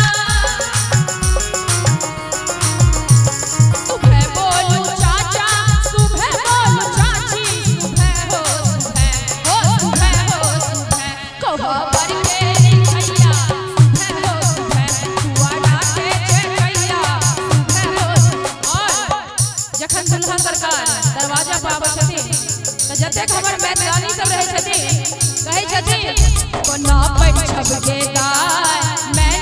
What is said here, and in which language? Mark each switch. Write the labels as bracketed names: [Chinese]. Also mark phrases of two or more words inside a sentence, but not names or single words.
[Maithili] सुबह बोलू चाचा सुबह बोलू चाची सुबह हो सुबह सुबह कहो पर के भैया सुबह हो सुबह दुआरा के छकैया सुबह हो। और जखन दुल्हा सरकार दरवाजा पर आबै छथिन जतेक हमर मैथिलानी सब रहै छथिन कहै छथिन कोना पैछब के गाय